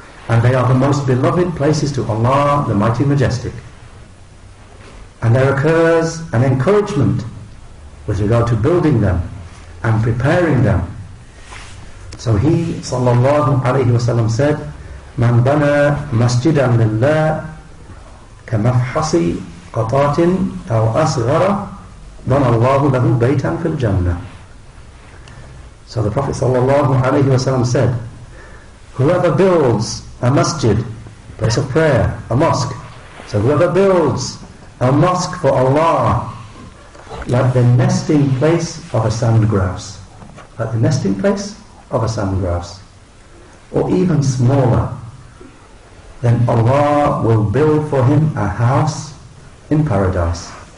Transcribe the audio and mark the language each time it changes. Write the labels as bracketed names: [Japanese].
[English] And they are the most beloved places to Allah, the Mighty Majestic. And there occurs an encouragement with regard to building them and preparing them. So he, sallallahu alayhi wasallam, said, [Arabic] من بنى مسجدا لله كمفحص قطات أو أصغر بنى الله له بيتا في الجنة. [English] So the Prophet ﷺ said, whoever builds a masjid, place of prayer, a mosque, so whoever builds a mosque for Allah, like the nesting place of a sand grouse, like the nesting place of a sand grouse, or even smaller, then Allah will build for him a house in paradise.